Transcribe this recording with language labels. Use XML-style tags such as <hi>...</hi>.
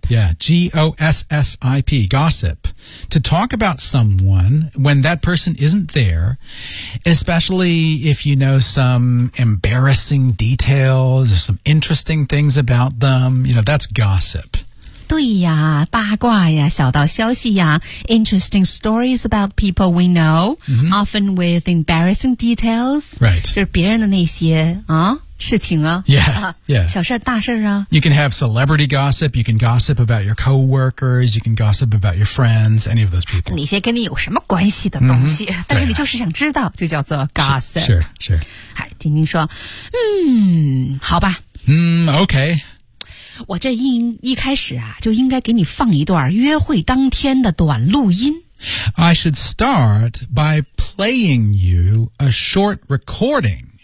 <en>yeah G O S S I P gossip to talk about someone when that person isn't there, especially if you know some embarrassing details or some interesting things about them, you know, that's gossip.</en> <zh>对呀，八卦呀，小道消息呀，</zh> <en>interesting stories about people we know,、often with embarrassing details, right,</en> <zh>就是别人的那些啊事情啊</zh> <en>yeah.</en> <zh>小事大事啊</zh> <en>You can have celebrity gossip, you can gossip about your coworkers, you can gossip about your friends, any of those people.</en> <zh>那些跟你有什么关系的东西、但是你就是想知道、就叫做 gossip.</zh> <en>Sure, sure.</en> <zh>好，晶晶说嗯好吧。</zh> <en>OK.</en> <zh>我这一开始啊就应该给你放一段约会当天的短录音。</zh> <en>I should start by playing you a short recording.</en>